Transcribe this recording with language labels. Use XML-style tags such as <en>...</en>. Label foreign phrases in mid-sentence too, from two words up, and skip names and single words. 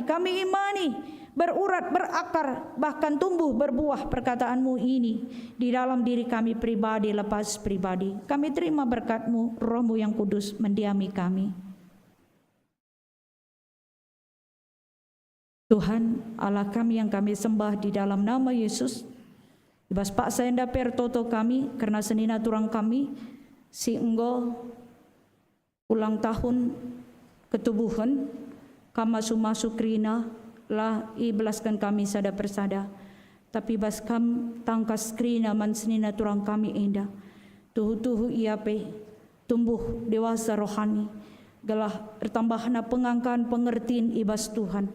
<id>Kami imani berurat, berakar, bahkan tumbuh berbuah perkataan-Mu ini di dalam diri kami pribadi lepas pribadi. Kami terima berkat-Mu, Roh-Mu yang kudus mendiami kami. Tuhan Allah kami yang kami sembah di dalam nama Yesus, ibas Pak Saenda</id> <btx>pertoto kami karena senina turang kami si enggo</btx> <id>ulang tahun</id> <btx>ketubuhan kama sumasu krina lah ibelaskan kami sada persada, tapi bas kam tangkas krina man senina turang kami enda tuhu-tuhu iape</btx> <id>tumbuh dewasa rohani</id> <btx>galah bertambahna pengangkaan pengertian ibas Tuhan.</btx>